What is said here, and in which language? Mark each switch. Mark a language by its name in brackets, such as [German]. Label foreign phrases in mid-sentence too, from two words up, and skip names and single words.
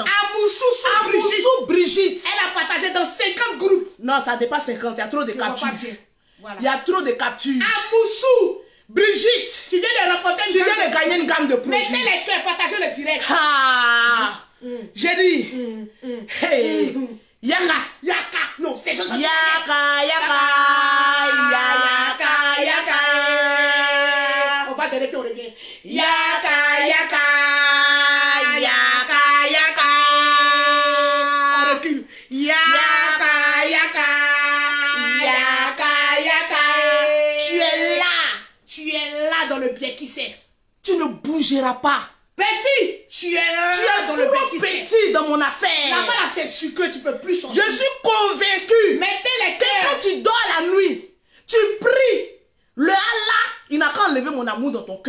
[French] Amoussou Brigitte. Elle a partagé dans 50 groupes. Non, ça dépasse 50, il y a trop de captures. Voilà. Il y a trop de captures. Amoussou Brigitte, tu viens de remporter tu viens de gagner une gamme de produits. Mettez les cœurs, partagez le direct. Ah, j'ai dit, hey, Yaka. Yaka. Non, c'est ça. Yaka, Yaka, Yaka, Yaka. On va donner puis on revient. Yaka, Yaka, Yaka, Yaka. On recule. Yaka, Yaka, Yaka, Yaka. Tu es là. Tu es là dans le bien qui c'est. Tu ne bougeras pas. Petit, tu es trop petit dans mon affaire. Là-bas, là, c'est sucré, tu peux plus sortir. Je suis convaincu. Mettez les que cœurs. quand tu dors la nuit, tu pries. Le Allah, il n'a qu'à enlever mon amour dans ton cœur.